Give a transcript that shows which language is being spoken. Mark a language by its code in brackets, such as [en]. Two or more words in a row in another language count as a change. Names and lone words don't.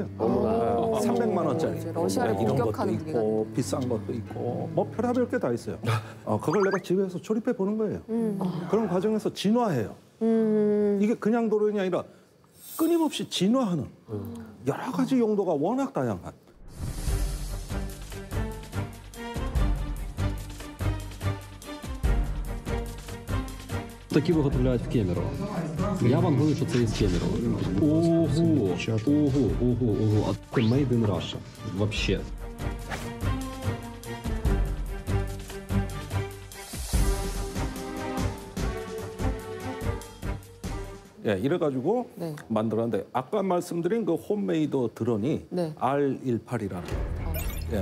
[ko] 300만 원짜리. 이제 러시아를 이런 것도 공격하는 있고 비싼 것도 있고 뭐 별의별 게 다 있어요. 그걸 내가 집에서 조립해 보는 거예요. 그런 과정에서 진화해요. 이게 그냥 드론이 아니라 끊임없이 진화하는 여러 가지 용도가 워낙 다양한. [uk] Такі виготовляють в Кемерово. Я вам говорю, що це із Кемерово. Ого. А це [en] made in Russia. [ru] Вообще. [ko] 예, 이래가지고 네. 만들었는데 아까 말씀드린 그 홈메이드 드론이 네. R18이라는 예,